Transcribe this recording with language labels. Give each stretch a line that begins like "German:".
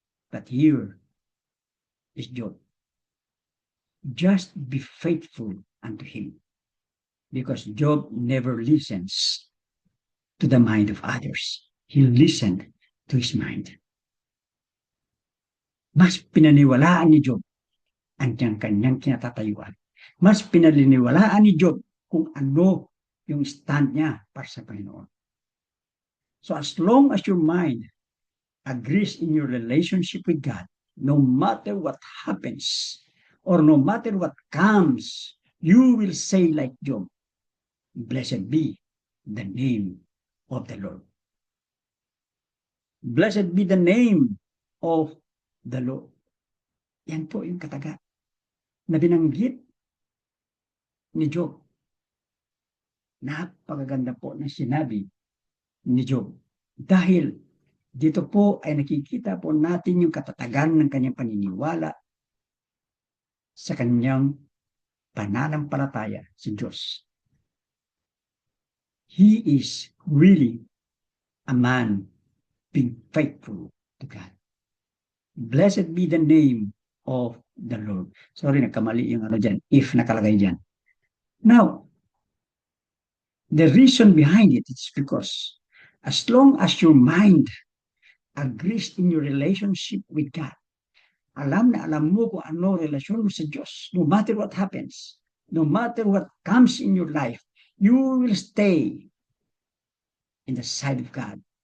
English: But here is Job. Just be faithful unto Him. Because Job never listens to the mind of others. He listened to his mind.
Filipino: Mas pinaniwalaan ni Job ang kanyang kinatatayuan. Mas pinaniniwalaan ni Job kung ano yung stand niya para sa Panginoon.
English: So as long as your mind agrees in your relationship with God, no matter what happens or no matter what comes, you will say like Job, blessed be the name of the Lord. Blessed be the name of the Lord.
Filipino: Yan po yung kataga na binanggit ni Job. Napakaganda po na sinabi ni Job. Dahil dito po ay nakikita po natin yung katatagan ng kanyang paniniwala sa kanyang pananampalataya sa Diyos.
English: he is really a man being faithful to God. Blessed be the name of the Lord.
Filipino: Sorry, nagkamali yung ano dyan, if nakalagay dyan.
English: Now, the reason behind it is because as long as your mind agrees in your relationship with God,
Filipino: alam na alam mo kung ano relasyon mo sa Diyos,
English: no matter what happens, no matter what comes in your life, you will stay in the side of God.